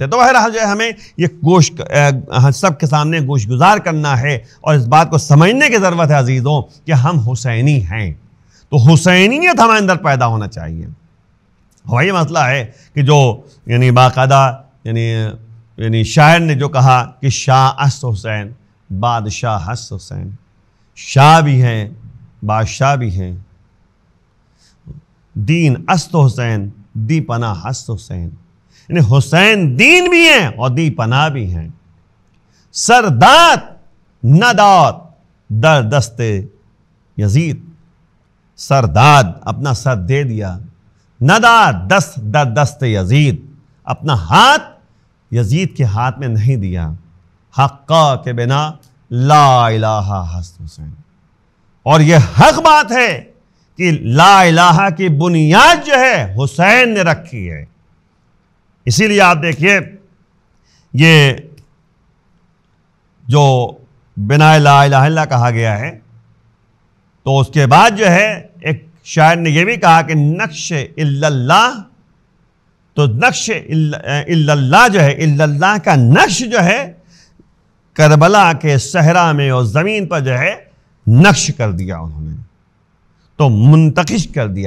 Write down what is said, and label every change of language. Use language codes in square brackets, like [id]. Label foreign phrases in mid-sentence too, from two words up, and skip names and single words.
[ur] تو بہرحال جو ہے ہمیں یہ سب کے سامنے گوش گزار کرنا ہے اور اس بات کو سمجھنے کی ضرورت ہے عزیزوں کہ ہم حسینی ہیں، تو حسینیت ہمارے اندر پیدا ہونا چاہیے۔ وہی مسئلہ ہے کہ جو یعنی باقاعدہ یعنی شاعر نے جو کہا کہ [fa] شاہ است حسین بادشاہ است حسین، [ur] شاہ بھی ہیں بادشاہ بھی ہیں، [fa] دین است حسین دی پناہ است حسین، [ur] یعنی حسین دین بھی ہیں اور دی پناہ بھی ہیں۔ [fa] سرداد نداد در دست یزید، [ur] سرداد اپنا سر دے دیا، [fa] نداد دست در دست یزید، [ur] اپنا ہاتھ یزید کے ہاتھ میں نہیں دیا۔ [fa] حقا کے بنا لا الہ ہست حسین، [ur] اور یہ حق بات ہے کہ لا الہ کی بنیاد جو ہے حسین نے رکھی ہے۔ اسی لیے آپ دیکھیے یہ جو [fa] بنا لا الہ الا [ur] کہا گیا ہے تو اس کے بعد جو ہے ایک شاعر نے یہ بھی کہا کہ [fa] نقش الا اللہ، [ur] تو [fa] نقش الا اللہ [ur] جو ہے، [ar] الا اللہ [ur] کا نقش جو ہے کربلا کے صحرا میں اور زمین پر جو ہے نقش کر دیا انہوں نے، تو منتقش کر دیا۔